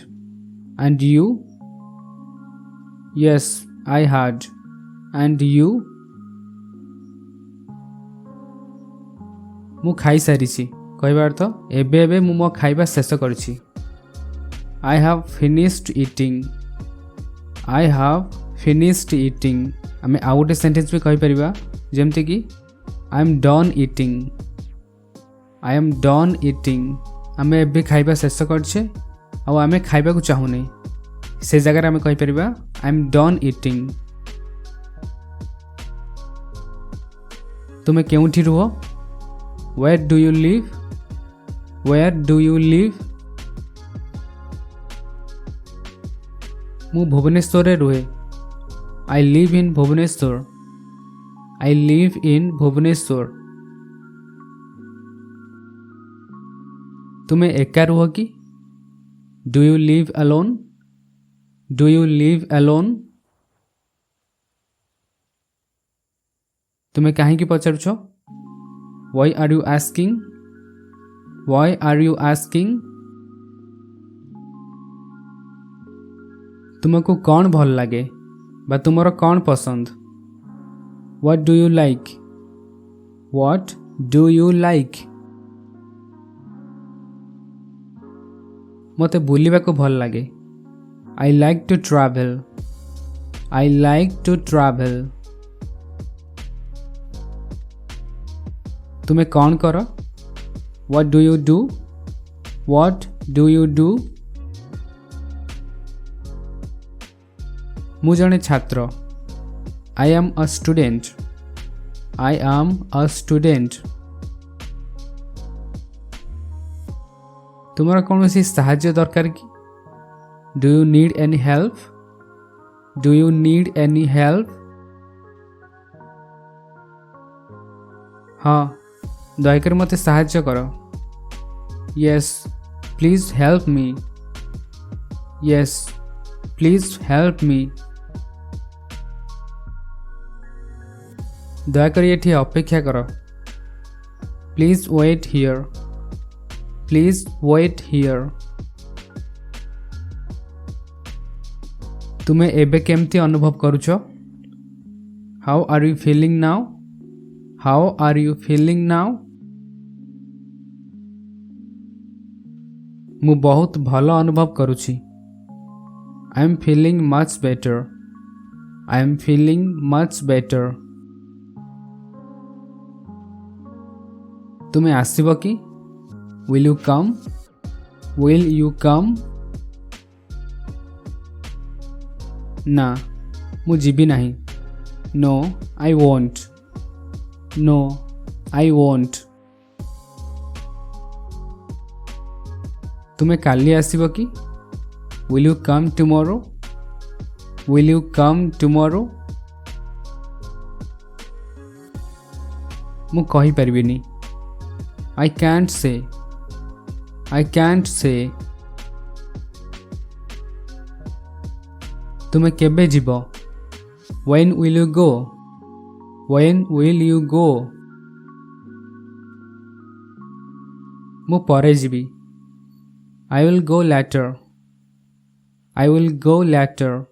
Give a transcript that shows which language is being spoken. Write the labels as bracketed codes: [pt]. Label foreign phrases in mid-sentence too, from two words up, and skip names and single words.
[en] And you? Yes, I had. And you? [or] ମୁଁ ଖାଇସାରିଛି. କହିବା ଅର୍ଥ ଏବେ ଏବେ ମୁଁ ମୋ ଖାଇବା ଶେଷ କରିଛି. [en] I have finished eating. I have finished eating. [or] ଆମେ ଆଉ ଗୋଟେ ସେଣ୍ଟେନ୍ସ ବି କହିପାରିବା. ଯେମିତିକି [en] I am done eating. I am done eating. [or] ଆମେ ଏବେ ଖାଇବା ଶେଷ କରିଛେ ଆଉ ଆମେ ଖାଇବାକୁ ଚାହୁଁନି. ସେ ଜାଗାରେ ଆମେ କହିପାରିବା [en] I am done eating. [or] ତୁମେ କେଉଁଠି ରୁହ? [en] Where do you live? Where do you live? [or] ମୁଁ ଭୁବନେଶ୍ୱରରେ ରୁହେ। [en] I live in ଭୁବନେଶ୍ୱର। I live in ଭୁବନେଶ୍ୱର। [or] ତୁମେ ଏକା ରୁହ କି? [en] Do you live alone? Do you live alone? [or] ତୁମେ କାହିଁକି ପଚାରୁଛ? [en] Why are you asking? Why are you asking? [or] ତୁମକୁ କ'ଣ ଭଲ ଲାଗେ ବା ତୁମର କ'ଣ ପସନ୍ଦ? [en] What do you like? What do you like? [or] ମୋତେ ବୁଲିବାକୁ ଭଲ ଲାଗେ। [en] I like to travel. I like to travel. [or] ତୁମେ କ'ଣ କର? [en] What do you do? What do you do? [or] ମୁଁ ଜଣେ ଛାତ୍ର। [en] I am a student. I am a student. [or] ତୁମର କୌଣସି ସାହାଯ୍ୟ ଦରକାର କି? [en] Do you need any help? Do you need any help? [or] ହଁ, ଦୟାକରି ମୋତେ ସାହାଯ୍ୟ କର। [en] Yes, please help me. Yes, please help me. [or] ଦୟାକରି ଏଠି ଅପେକ୍ଷା କର। [en] Please wait here. Please wait here. [or] ତୁମେ ଏବେ କେମିତି ଅନୁଭବ କରୁଛ? [en] How are you feeling now? How are you feeling now? [or] ମୁଁ ବହୁତ ଭଲ ଅନୁଭବ କରୁଛି। [en] I am feeling much better. I am feeling much better. [or] ତୁମେ ଆସିବ କି? [en] Will you come? Will you come? [or] ନା, ମୁଁ ଯିବି ନାହିଁ। [en] No, I won't. No, I won't. [or] ତୁମେ କାଲି ଆସିବ କି? [en] Will you come tomorrow? Will you come tomorrow? [or] ମୁଁ କହିପାରିବିନି। [en] I can't say. I can't say. [or] ତୁମେ କେବେ ଯିବ? [en] When will you go? When will you go? [or] ମୁଁ ପରେ ଯିବି। [en] I will go later. I will go later.